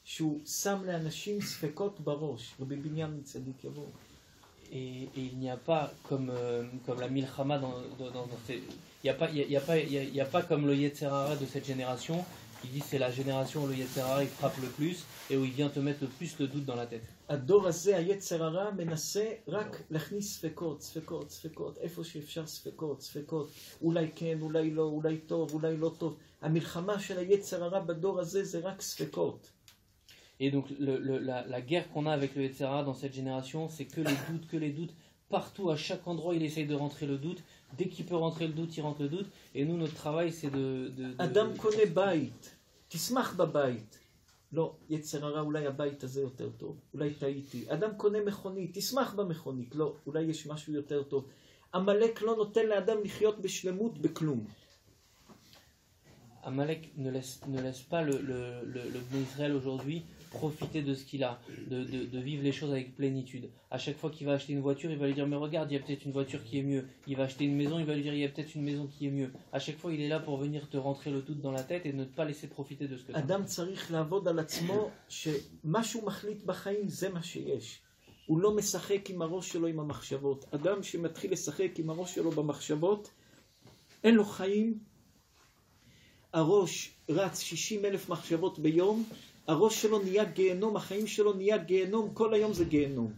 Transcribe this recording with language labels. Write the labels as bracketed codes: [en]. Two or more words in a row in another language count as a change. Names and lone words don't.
[fr] Et il n'y a pas comme la milchama il n'y a pas comme le [he] יצר הרע [fr] de cette génération. Il dit c'est la génération où le [he] יצר הרע [fr] il frappe le plus et où il vient te mettre le plus le doute dans la tête. [he] הדור הזה, היצר הרע, מנסה רק להכניס ספקות, איפה שאפשר ספקות, אולי כן, אולי לא, אולי טוב, אולי לא טוב. המלחמה של היצר הרע בדור הזה זה רק ספקות. [fr] Et donc la guerre qu'on a avec le [he] יצר הרע [fr] dans cette génération, c'est que les doutes. Partout, à chaque endroit, il essaye de rentrer le doute. Dès qu'il peut rentrer le doute, il rentre le doute. Et nous, notre travail, c'est de... [he] אדם קונה בית, תשמח בבית. לא, יצר הרע, אולי הבית הזה יותר טוב, אולי טעיתי. אדם קונה מכונית, תשמח במכונית. לא, אולי יש משהו יותר טוב. עמלק לא נותן לאדם לחיות בשלמות בכלום. [fr] Amalek ne laisse pas le [he] בני ישראל [fr] aujourd'hui profiter de ce qu'il a, de vivre les choses avec plénitude. À chaque fois qu'il va acheter une voiture, il va lui dire mais regarde, il y a peut-être une voiture qui est mieux. Il va acheter une maison, il va lui dire il y a peut-être une maison qui est mieux. À chaque fois, il est là pour venir te rentrer le doute dans la tête et ne pas laisser profiter de ce que tu as. [he] אדם צריך לעבוד על עצמו שמה שהוא מחליט בחיים זה מה שיש. הוא לא משחק עם הראש שלו עם המחשבות. אדם שמתחיל לשחק עם הראש שלו במחשבות, אין לו חיים. הראש רץ 60,000 מחשבות ביום, הראש שלו נהיה גיהנום, החיים שלו נהיה גיהנום, כל היום זה גיהנום.